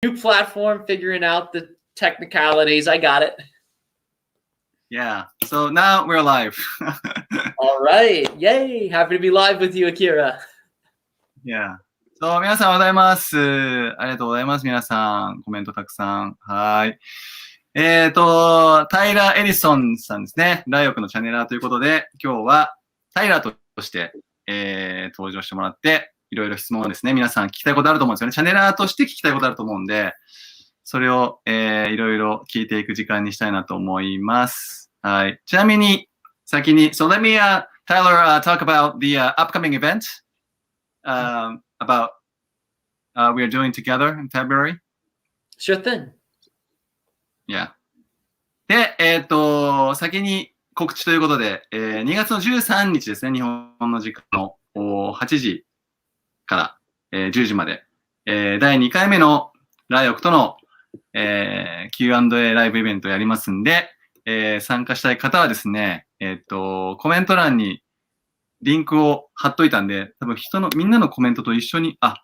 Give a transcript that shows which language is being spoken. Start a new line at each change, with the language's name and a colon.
English: New platform, figuring out the technicalities. I got it. Yeah. So now we're live. All right. Yay. Happy to be live with you, Akira. Yeah.
Japanese: So 皆さんおはようございます。ありがとうございます。皆さん、コメントたくさん。はい。タイラー・エリソンさんですね。ライオクのチャネラーということで、今日はタイラーとして、登場してもらって、いろいろ質問をですね、皆さん聞きたいことあると思うんですよね。チャネラーとして聞きたいことあると思うんで、それを、いろいろ聞いていく時間にしたいなと思います。はい。ちなみに、先に、
English: So let me, Tyler, talk about the upcoming event about we are doing together in February. Sure thing. Yeah.
Japanese: で、先に告知ということで、2月の13日ですね、日本の時間の8時から、10時まで、第2回目のライオクとの、Q&A ライブイベントをやりますんで、参加したい方はですね、コメント欄にリンクを貼っといたんで、多分みんなのコメントと一緒に、